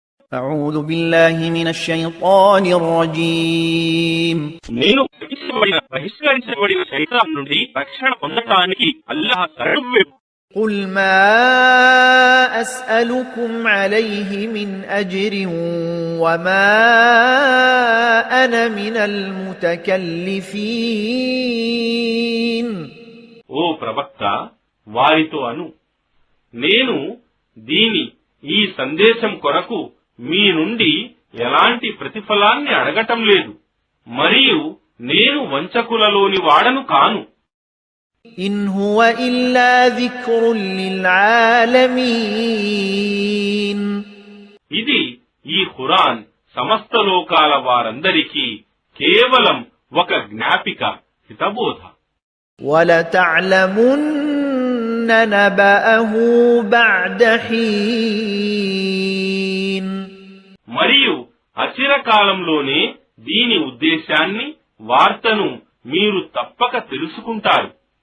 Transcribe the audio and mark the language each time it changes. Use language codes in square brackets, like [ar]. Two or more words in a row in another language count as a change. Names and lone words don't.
[ar] أعوذ بالله من الشيطان الرجيم [te] నేను బహిష్కరించబడిన శైతాన్ నుండి రక్షణ పొందటానికి అల్లాహ్ శరణు. [ar] قل ما أسألكم عليه من أجر وما أنا من المتكلفين. [te] ఓ ప్రవక్త, వారితో అను, నేను ఈ సందేశం కొరకు మీ నుండి ఎలాంటి ప్రతిఫలాన్ని అడగటం లేదు, మరియు నేను వంచకులలోని వాడను కాను. [ar] إن هو إلا ذكر للعالمين. [te] ఇది ఈ ఖురాన్ సమస్త లోకాల వారందరికీ కేవలం ఒక జ్ఞాపిక, హితబోధ. [ar] وَلَتَعْلَمُنَّ نَبَأَهُ بَعْدَ حِينٍ. [te] మరియు అచిరకాలంలోనే దీని ఉద్దేశాన్ని, వార్తను మీరు తప్పక తెలుసుకుంటారు.